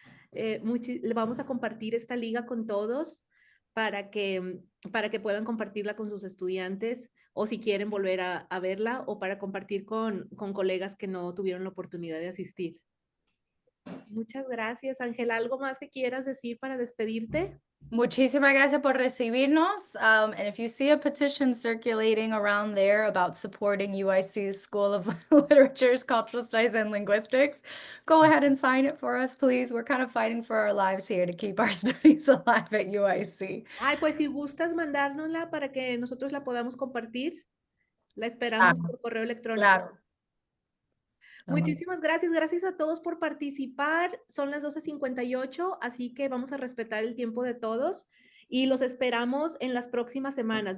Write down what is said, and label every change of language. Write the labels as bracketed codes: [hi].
[es] Le vamos a compartir esta liga con todos para que puedan compartirla con sus estudiantes, o si quieren volver a verla, o para compartir con colegas que no tuvieron la oportunidad de asistir. Muchas gracias, Ángela. ¿Algo más que quieras decir para despedirte? Muchísimas gracias por recibirnos. [en] And if you see a petition circulating around there about supporting UIC's School of Literature's Cultural Studies and Linguistics, go ahead and sign it for us, please. We're kind of fighting for our lives here to keep our studies alive at UIC. [es] Ay, pues si gustas mandárnosla para que nosotros la podamos compartir, la esperamos por correo electrónico. Claro. Muchísimas gracias. Gracias a todos por participar. Son las 12:58, así que vamos a respetar el tiempo de todos y los esperamos en las próximas semanas.